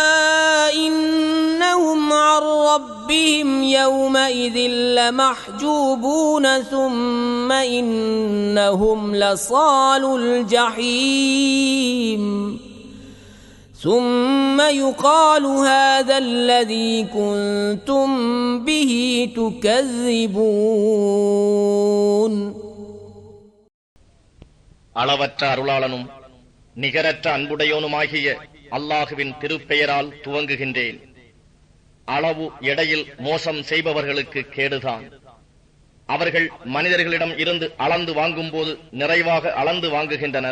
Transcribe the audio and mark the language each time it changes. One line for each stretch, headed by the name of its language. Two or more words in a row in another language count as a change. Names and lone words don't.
Arabic: إنهم عن ربهم يومئذ لمحجوبون ثم إنهم لصالو الجحيم ثم يقال هذا الذي كنتم به تكذبون
Tamil: அளவற்ற அருளாளனும் நிகரற்ற அன்புடையோனுமாகிய அல்லாஹுவின் திருப்பெயரால் துவங்குகின்றேன். அளவு எடையில் மோசம் செய்பவர்களுக்கு கேடுதான். அவர்கள் மனிதர்களிடம் இருந்து அளந்து வாங்கும் போது நிறைவாக அளந்து வாங்குகின்றனர்.